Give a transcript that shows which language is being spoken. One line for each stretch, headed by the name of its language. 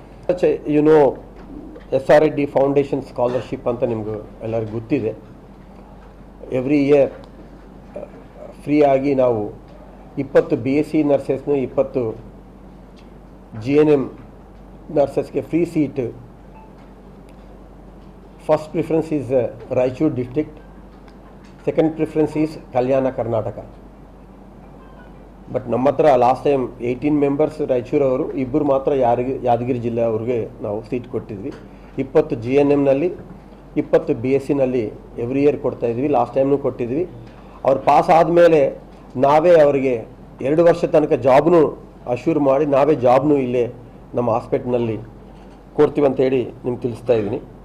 Kannada: ಅದು YONO SRD foundation scholarship ಅಂತ ನಿಮ್ಗೆ ಎಲ್ಲರಿಗೂ ಗೊತ್ತಿದೆ. ಎವ್ರಿ ಇಯರ್ ಫ್ರೀ ಆಗಿ ನಾವು 20 BSc ನರ್ಸಸ್ನು 20 GNM ನರ್ಸಸ್ಗೆ free seat.
English: First preference is Raichur district, second preference is Kalyana Karnataka.
Kannada: But ನಮ್ಮ ಹತ್ರ ಲಾಸ್ಟ್ ಟೈಮ್ 18 members ರಾಯಚೂರು ಅವರು, 2 ಮಾತ್ರ ಯಾದಗಿರಿ ಜಿಲ್ಲೆ ಅವ್ರಿಗೆ ನಾವು ಸೀಟ್ ಕೊಟ್ಟಿದ್ವಿ. 20 GNMನಲ್ಲಿ 20 BScನಲ್ಲಿ ಎವ್ರಿ ಇಯರ್ ಕೊಡ್ತಾಯಿದ್ವಿ. ಲಾಸ್ಟ್ ಟೈಮ್ನೂ ಕೊಟ್ಟಿದ್ವಿ. ಅವ್ರು ಪಾಸ್ ಆದಮೇಲೆ ನಾವೇ ಅವರಿಗೆ 2 ವರ್ಷ ತನಕ ಜಾಬ್ನು ಅಶ್ಯೂರ್ ಮಾಡಿ ನಾವೇ ಜಾಬ್ನು ಇಲ್ಲೇ ನಮ್ಮ ಹಾಸ್ಪಿಟ್ಲ್ನಲ್ಲಿ ಕೊಡ್ತೀವಂತೇಳಿ ನಿಮ್ಗೆ ತಿಳಿಸ್ತಾ ಇದ್ದೀನಿ.